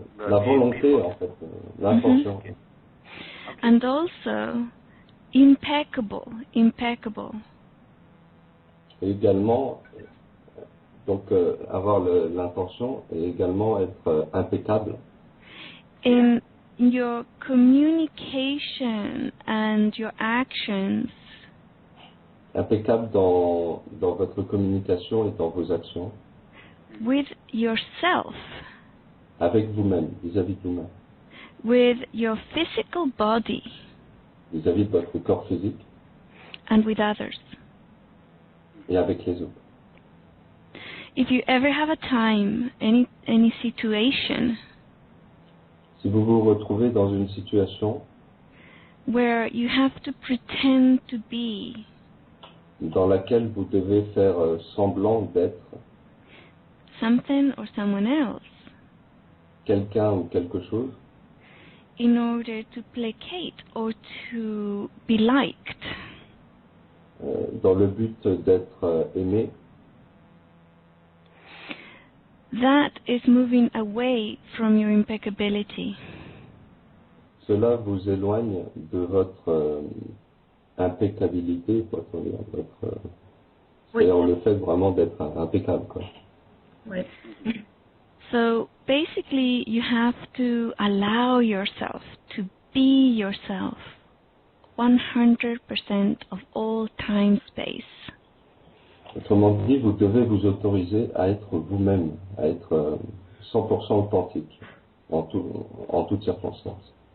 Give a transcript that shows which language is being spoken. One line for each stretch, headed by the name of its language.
French: La volonté, en fait, l'intention.
English: Okay. and also impeccable.
French: Et également, donc avoir l'intention et également être impeccable.
English: In your communication and your actions
French: Impeccable dans votre communication et dans vos actions.
English: with yourself,
French: Avec vous-même, vis-à-vis de vous-même.
English: with your physical body,
French: Vis-à-vis de votre corps physique
English: and with others.
French: et avec les autres.
English: If you ever have a time, any situation
French: Si vous vous retrouvez dans une situation
English: where you have to pretend to be
French: dans laquelle vous devez faire semblant d'être
English: something or someone else
French: quelqu'un ou quelque chose,
English: in order to placate or to be liked,
French: dans le but d'être aimé,
English: that is moving away from your impeccability.
French: cela vous éloigne de votre impeccabilité, c'est-à-dire le fait vraiment d'être impeccable, quoi. Oui.
English: So basically, you have to allow yourself to be yourself 100% of all time space.
French: Autrement dit, vous devez vous autoriser à être vous-même, à être 100% authentique en toutes circonstances.